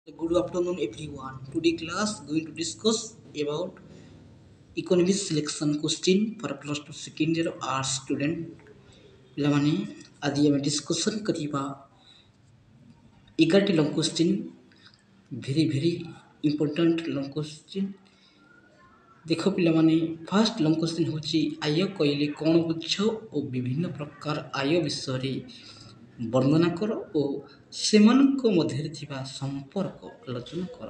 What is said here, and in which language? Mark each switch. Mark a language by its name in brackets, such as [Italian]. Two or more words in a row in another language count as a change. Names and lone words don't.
[English] Good afternoon, everyone. Today class going to discuss about economics selection question for plus two second year arts student. [Odia] ପିଲାମାନେ ଆଜି ଆମେ ଡିସ୍କସନ୍ କରିବା 11ଟି [English] long question very important long question. [Odia] ଦେଖ ପିଲାମାନେ [English] first long question [Odia] ହେଉଛି ଆୟ କହିଲେ କ'ଣ ବୁଝ ଓ ବିଭିନ୍ନ ପ୍ରକାର ଆୟ ବିଷୟରେ ବର୍ଣ୍ଣନା କର ଓ ସେମାନଙ୍କ ମଧ୍ୟରେ ଥିବା ସମ୍ପର୍କ ଆଲୋଚନା କର।